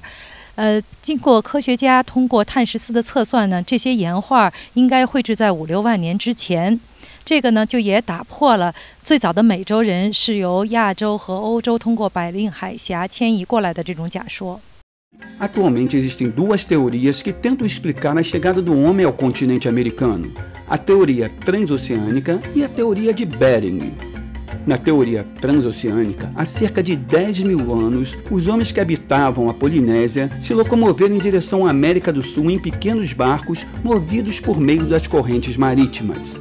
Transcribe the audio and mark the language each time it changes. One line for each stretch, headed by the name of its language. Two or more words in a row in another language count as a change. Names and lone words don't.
Chinese: 经过科学家通过碳十四的测算呢，这些岩画应该绘制在5-6万年之前。这个呢就也打破了最早的美洲人是由亚洲和欧洲通过白令海峡迁移过来的这种假说。
Portuguese: Atualmente existem duas teorias que tentam explicar a chegada do homem ao continente americano: a teoria transoceânica e a teoria de Bering. Na teoria transoceânica, há cerca de 10 mil anos, os homens que habitavam a Polinésia se locomoveram em direção à América do Sul em pequenos barcos movidos por meio das correntes marítimas.